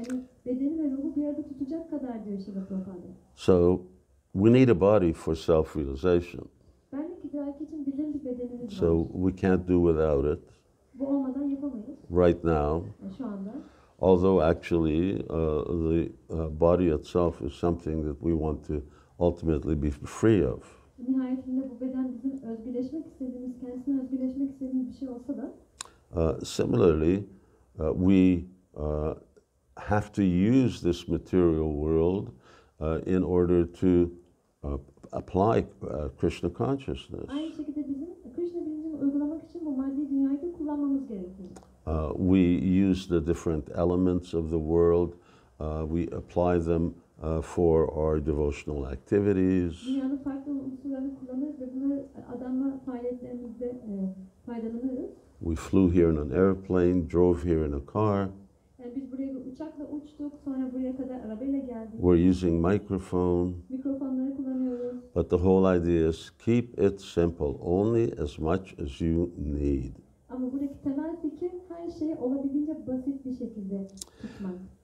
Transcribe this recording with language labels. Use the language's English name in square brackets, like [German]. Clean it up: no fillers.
[Turkish] Yani bedeni ve ruhu bir arada tutacak kadar diyor Prabhupada. [English] So we need a body for self-realization. [Turkish] Benlik idraki için bizim bir bedenimiz var. [English] So we can't do without it [Turkish] Bu olmadan yapamayız. [English] right now. [Turkish] Şu anda. [English] Although actually the body itself is something that we want to ultimately be free of. [Turkish] Nihayetinde bu beden bizim özgürleşmek istediğimiz, kendisine özgürleşmek istediğimiz bir şey olsa da. [English] Similarly, we have to use this material world in order to apply Krishna consciousness. [Turkish] Aynı şekilde bizim Krishna bilincini uygulamak için bu maddi dünyayı da kullanmamız gerekiyor. [English] We use the different elements of the world. We apply them for our devotional activities. [Turkish] Dünyanın farklı unsurlarını kullanırız ve bunları adamla faaliyetlerimizde faydalanırız. [English] We flew here in an airplane, drove here in a car. [Turkish] Yani biz buraya bir uçakla uçtuk, sonra buraya kadar arabayla geldik. [English] We're using microphone. [Turkish] Mikrofonları kullanıyoruz. [English] But the whole idea is keep it simple, only as much as you need. [Turkish] Ama buradaki temel fikir her şeyi olabildiğince basit bir şekilde tutmak.